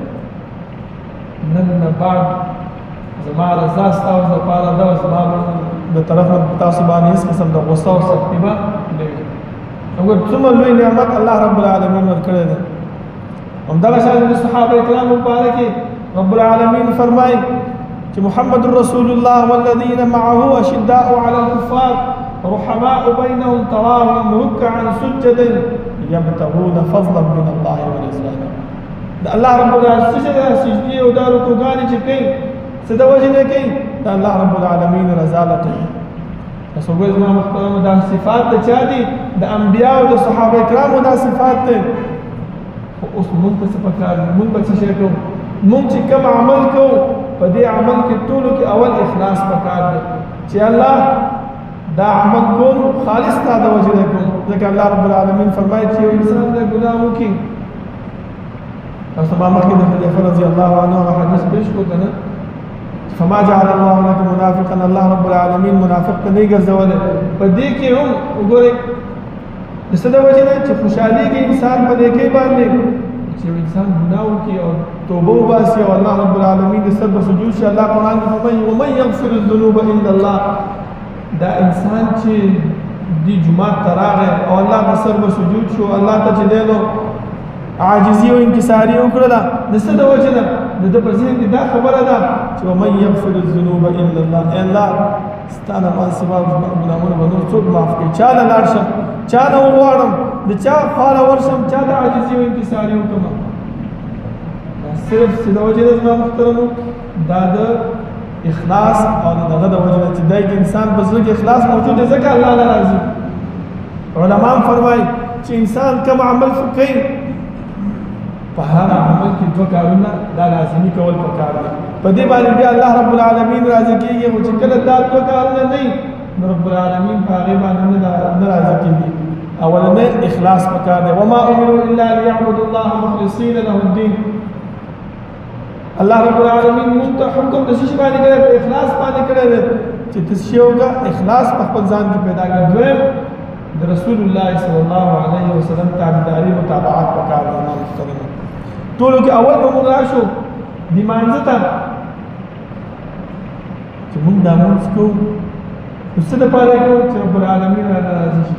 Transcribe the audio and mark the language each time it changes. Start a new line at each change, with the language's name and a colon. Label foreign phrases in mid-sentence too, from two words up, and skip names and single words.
Pashto: نن نه بعد زما رضا ستاسو دپاره ده او زما د طرف نه تاسو باندې هېڅ قسم د غوسه او سختي به نه وي وګوره څومره لوی نعمت الله رب العالمین ورکړی دی همدغه شان د صحابه کرامو په باره کې رب العالمين فرمائي
Arabic: محمد رسول الله والذين معه أشداء على الكفار رحماء بينهم تراهم ركعا سجدا يبتغون فضلا من الله ورضوانه الله رب العالمين
Pashto: سجدي او دارو کوګانی چې کوي څه د وجې نه کوي د الله رب العالمین رضا لټوي تاسو وګورئ زما محترمو دا صفات د چا دي د انبیاء او د صحابه کرامو دا صفات دي خو اوس مونږ ته څه پکار دي مونږ به څه شی کوو مونږ چې کوم عمل کوو په دې عمل کې ټولو کې اول اخلاص پکار دی چې الله دا عمل کوم خالص تا د وجې نه کوم ځکه الله رب العالمین فرمایي چې یو انسان د ګناه وکړي تاسو ما مخکې د حذیفه
Arabic: رضی الله عنه
Pashto: هغه حدیث پیش کړو که نه
Arabic: فما جعل الله لك منافقا
Pashto: الله رب العالمین منافق ته نه ګرځولی په دې کې هم وګورئ د څه د وجې نه چې خوشحالېږي انسان په نیکۍ باندې چې انسان ګناه وکړي او توبه وباسي او الله رب العالمین د سر په سجود شي.
Arabic: الله
Pashto: قرآن کې فرمایي
Arabic: ومن یغفر الذنوب الا الله.
Pashto: دا انسان چې دی جمعات ته راغی او الله د سر په سجود شو، الله ته چې دی نو عاجزي او انکساري وکړله، د څه د وجې نه د ده په ذهن کې دا خبره ده چې
Arabic: ومن یغفر الذنوب الا الله.
Pashto: ای الله ستا نه ما سوا ګناهونه به نور څوک معاف کړي؟ چا له لاړ شم، چا نه وغواړم، د چا خواله ورشم، چا د عاجزي او انکساري وکړم؟ دا صرف څه د وجې نه زما محترمو، دا د اخلاص او دغه د وجې نه چې دی د انسان په زړه کې اخلاص موجود دی، ځکه الله نه راضي. علما هم فرمایي چې انسان کوم عمل کوي په هغه عمل کې دوه کارونه دا لازمي کول پکار دي. په دې باندې بیا الله رب العالمین راضي کېږي، خو چې کله دا دوه کارونه نه وي نو رب العالمین په هغې باندې نه راضي کېږي. اولنی اخلاص پکار دی.
Arabic: وما امروا الا ليعبدوا الله مخلصین له الدین.
Pashto: الله رب العالمین موږ ته حکم د څه شي باندې کړی؟ په اخلاص باندې کړی دی چې ته څه شی وکړه، اخلاص په خپل ځان کې پیدا کړه. دویم د رسول الله
Arabic: صلی الله علیه وسلم
Pashto: تابعداري متابعت پکار دی. محترمو ټولو کې اول به موږ راشو د مانځه ته چې موږ دا مونځ کوو نو څه دپاره کوو چې رب العالمین رانه راضي شي.